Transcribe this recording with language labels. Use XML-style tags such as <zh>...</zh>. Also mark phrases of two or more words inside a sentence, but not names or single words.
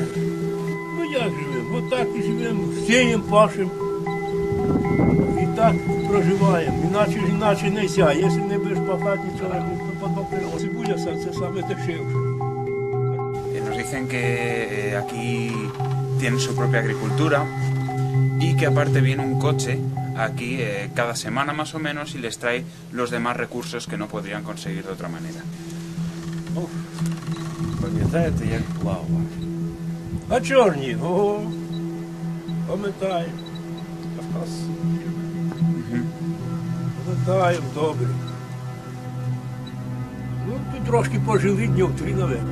<uk>Ну як живемо? Отак і живемо, сіємо, пашемо. І так проживаємо. Іначе не ся. Якщо не будеш пахати нічого, то потім цибуля це саме дешевше.</uk> <es>Nos dicen que aquí tienen su propia agricultura y que aparte viene un coche aquí cada semana más o menos y les trae los demás recursos que no podrían conseguir de otra manera.</es> <uk>Пам'ятаєте, як плавав? А чорні, о, пам'ятаю. Пам'ятаю, добре. Ну, тут трошки пожили днів 3, наверное.</uk>